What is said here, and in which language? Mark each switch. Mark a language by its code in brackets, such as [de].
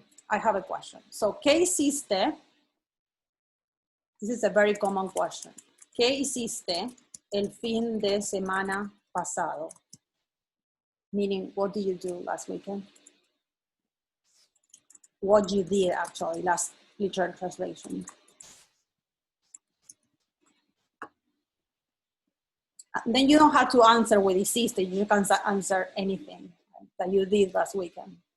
[en] I have a question. So, [es] ¿qué hiciste? [en] This is a very common question. [es] ¿Qué hiciste el fin de semana pasado? [en] Meaning, what did you do last weekend? What you did, actually, last literal translation. Then you don't have to answer with hiciste. You can answer anything that you did last weekend.